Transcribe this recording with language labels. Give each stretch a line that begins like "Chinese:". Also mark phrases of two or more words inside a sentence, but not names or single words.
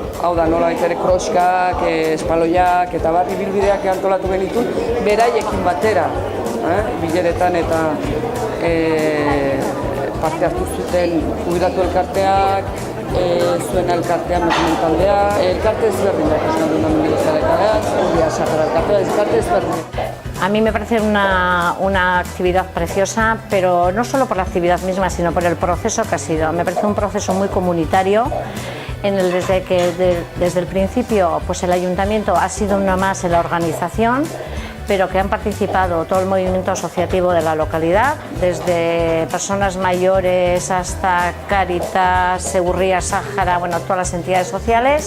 Basque: Hau da, nola ere kroskak, espaloiak eta ibilbideak antolatu genitun, beraiekin batera, bileretan eta parte hartu zuten jubilatu elkarteak, zuen elkartea, taldea, elkarte ezberdinak esan duen elkarte ezberdinak.
Spanish: A mí me parece una actividad preciosa, pero no solo por la actividad misma, sino por el proceso que ha sido. Me parece un proceso muy comunitario, desde el principio el ayuntamiento ha sido una más en la organización, pero que han participado todo el movimiento asociativo de la localidad, desde personas mayores hasta Cáritas, Segurría, Sáhara, todas las entidades sociales.